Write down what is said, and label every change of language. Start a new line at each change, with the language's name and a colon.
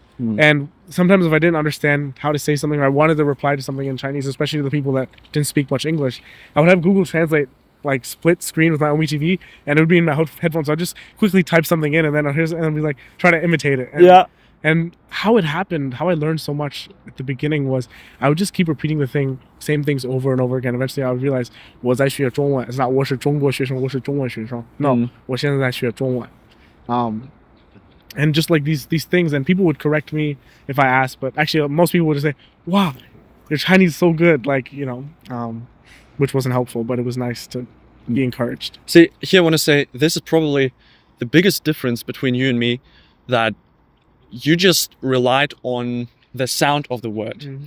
English: And sometimes if I didn't understand how to say something or I wanted to reply to something in Chinese, especially to the people that didn't speak much English, I would have Google Translate like split screen with my omeTV and it would be in my headphones. So I'd just quickly type something in and then I'd be like try to imitate it. And how it happened, how I learned so much at the beginning was I would just keep repeating same things over and over again. Eventually I would realize
Chinese: 我在学中文.
English: It's not
Chinese: 我是中国学生, 我是中文学生.
English: No,
Chinese: 我现在在学中文.
English: And just like these things, and people would correct me if I asked, but actually most people would just say, wow, your Chinese is so good, like, which wasn't helpful, but it was nice to be encouraged. See, here I want to say, this is probably the biggest difference between you and me, that you just relied on the sound of the word.